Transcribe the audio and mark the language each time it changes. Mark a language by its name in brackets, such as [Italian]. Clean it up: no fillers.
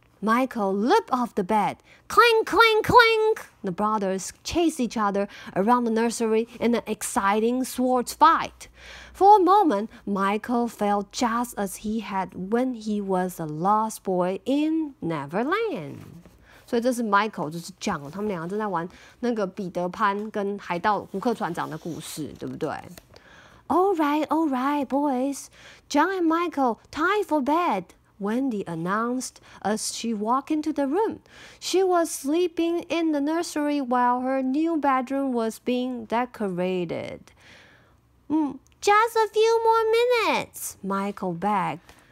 [English] Michael leaped off the bed. Clink, clink, clink. The brothers chased each other around the nursery in an exciting swords fight. For a moment, Michael felt just as he had when he was a lost boy in Neverland. [Chinese] 所以这是 Michael 就是 John 他们两个正在玩那个彼得潘跟海盗胡克船长的故事，对不对？ [English] All right, boys. John and Michael, time for bed, Wendy announced as she walked into the room. She was sleeping in the nursery while her new bedroom was being decorated. Just a few more minutes, Michael begged.